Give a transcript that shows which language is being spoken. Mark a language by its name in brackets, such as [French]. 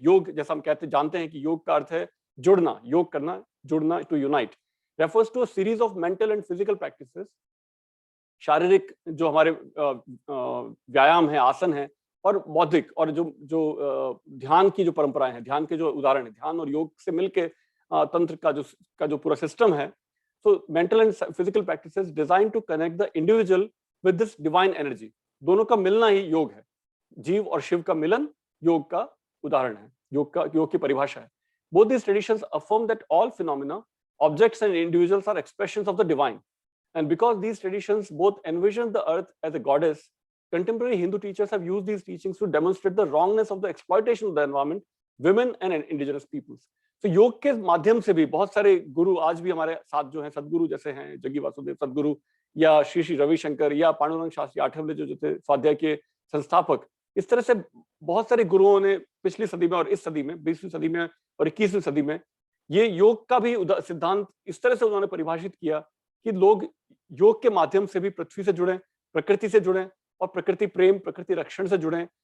[Hindi] योग जैसा हम जानते हैं कि योग का अर्थ है जुड़ना, योग करना, जुड़ना, [English] To unite, refers to a series of mental and physical practices. [Hindi] शारीरिक जो हमारे व्यायाम है, आसन है, और बौद्धिक और जो ध्यान की जो परंपराएं हैं, ध्यान के जो उदाहरण है, ध्यान और योग से मिलके तंत्र का जो पूरा सिस्टम है. [English] So mental and physical practices designed to connect the individual with this divine energy. [Hindi] दोनों का मिलना ही योग है. जीव और शिव का मिलन योग का उदाहरण है, योग की परिभाषा है. [English] Both these traditions affirm that all phenomena, objects and individuals are expressions of the divine. And because these traditions both envision the earth as a goddess, contemporary Hindu teachers have used these teachings to demonstrate the wrongness of the exploitation of the environment, women and indigenous peoples. [Hindi] तो योग के माध्यम से भी बहुत सारे गुरु आज भी हमारे साथ जो हैं, सदगुरु जैसे हैं जग्गी वासुदेव सदगुरु, या श्री रविशंकर, या पांडुरंग शास्त्री आठवले जो थे स्वाध्याय के संस्थापक, इस तरह से बहुत सारे गुरुओं ने पिछली सदी में और इस सदी में, 20वीं सदी में और 21वीं सदी में, ये योग का भी सिद्धांत इस तरह से उन्होंने परिभाषित किया कि लोग योग के माध्यम से भी पृथ्वी से जुड़े, प्रकृति से जुड़े, और प्रकृति प्रेम, प्रकृति रक्षण से जुड़े.